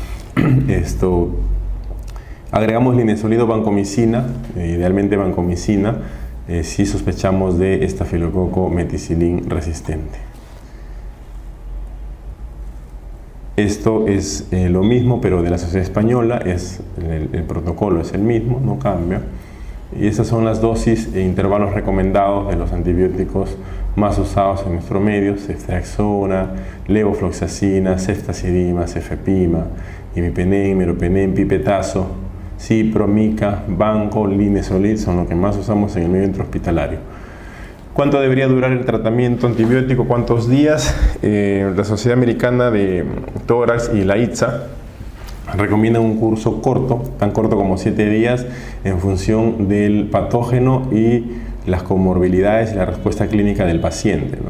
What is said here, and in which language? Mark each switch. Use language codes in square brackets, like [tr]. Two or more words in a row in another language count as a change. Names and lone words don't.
[es] Agregamos linezolid o vancomicina, idealmente vancomicina, si sospechamos de estafilococo meticilin resistente. Esto es lo mismo, pero de la Sociedad Española, el protocolo es el mismo, no cambia. Y esas son las dosis e intervalos recomendados de los antibióticos más usados en nuestro medio: Ceftriaxona, levofloxacina, ceftazidima, cefepima, imipenem, meropenem, pipetazo, cipro, mica, banco, linezolid son los que más usamos en el medio intrahospitalario. ¿Cuánto debería durar el tratamiento antibiótico? ¿Cuántos días? La Sociedad Americana de Tórax y la ITSA recomiendan un curso corto, tan corto como 7 días, en función del patógeno y las comorbilidades y la respuesta clínica del paciente, ¿no?